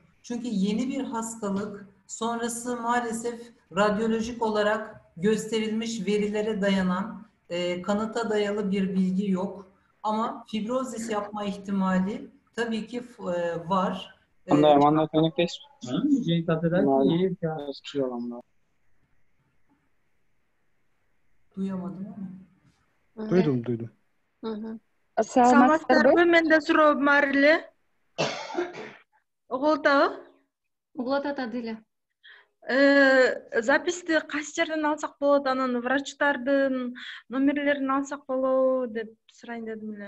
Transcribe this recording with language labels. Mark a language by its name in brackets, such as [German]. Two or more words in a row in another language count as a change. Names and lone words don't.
[Turkish] Çünkü yeni bir hastalık, sonrası maalesef radyolojik olarak gösterilmiş verilere dayanan, kanıta dayalı bir bilgi yok. Ama fibrozis yapma ihtimali tabii ki var. Duyamadım ama. Duydum. [Kyrgyz] Саламатсыздарбы? Менде суроом бар эле. Угулуп атабы? Угулуп атат эле. Записти кайсы жерден алсак болот? Анан врачтардын номерлерин алсак болобу деп сурайын дедим эле.